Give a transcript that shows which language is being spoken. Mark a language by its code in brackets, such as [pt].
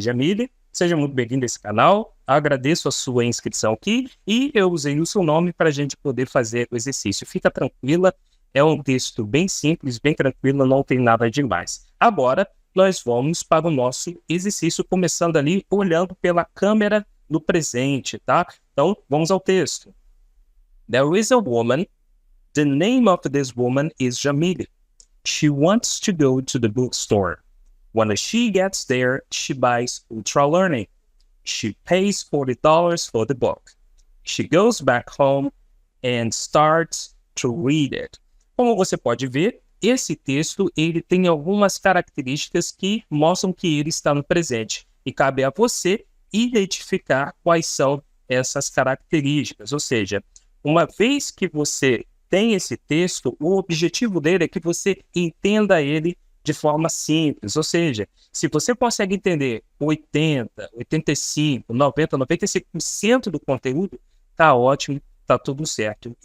[pt] Jamile, seja muito bem-vinda a esse canal. Agradeço a sua inscrição aqui e eu usei o seu nome para a gente poder fazer o exercício. Fica tranquila, é um texto bem simples, bem tranquilo, não tem nada demais. Agora, nós vamos para o nosso exercício, começando ali, olhando pela câmera do presente, tá? Então, vamos ao texto. [en] There is a woman. The name of this woman is Jamile. She wants to go to the bookstore. When she gets there, she buys Ultra Learning. She pays $40 for the book. She goes back home and starts to read it. [pt] Como você pode ver, esse texto ele tem algumas características que mostram que ele está no presente. E cabe a você identificar quais são essas características. Ou seja, uma vez que você tem esse texto, o objetivo dele é que você entenda ele de forma simples. Ou seja, se você consegue entender 80, 85, 90, 95% do conteúdo, tá ótimo, tá tudo certo.